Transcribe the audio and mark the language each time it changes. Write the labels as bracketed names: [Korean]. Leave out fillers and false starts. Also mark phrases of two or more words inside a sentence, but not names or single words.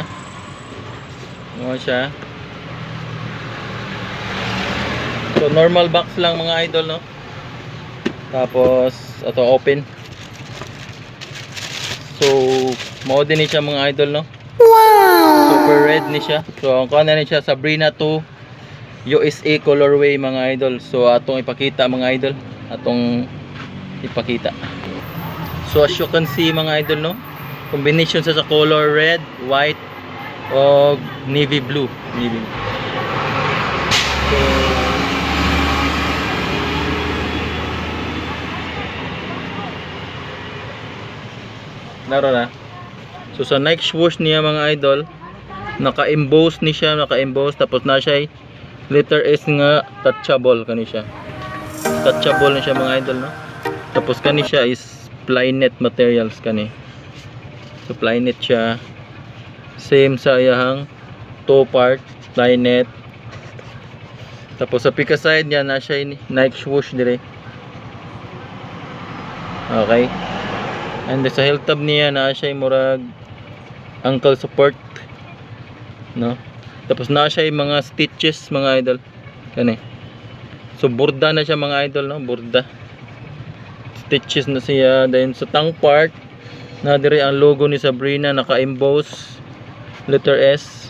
[Cebuano] Ano siya. So [English] normal box [Cebuano] lang mga idol, no. Tapos ito open. So mao din ni siya mga idol, no. Wow! Super red ni siya. So ang kana ni siya Sabrina 2 USA colorway mga idol. So atong ipakita mga idol. So [English] as you can see [Cebuano] mga idol, no, combination sa [English] color red, white [Cebuano] o [English] navy blue. [Cebuano] So naroon na. So sa Nike swoosh niya mga idol, naka-emboss ni siya, tapos na siya letter S nga touchable kani siya. Touchable na siya mga idol, no. Tapos kani siya is [English] Flyknit materials [Cebuano] kani. So Flyknit siya. Same sa iyang [English] toe part, [Cebuano] Flyknit. Tapos sa pika side niya na siya Nike swoosh dire. Okay. And sa [English] heel tab [Cebuano] niya na siya murag [English] ankle support, [Cebuano] no. Tapos na siya mga stitches mga idol kani. So borda na siya mga idol, no, borda. Stitches na siya. Then sa [English] tongue part [Cebuano] na dire ang logo ni Sabrina, naka-emboss letter S.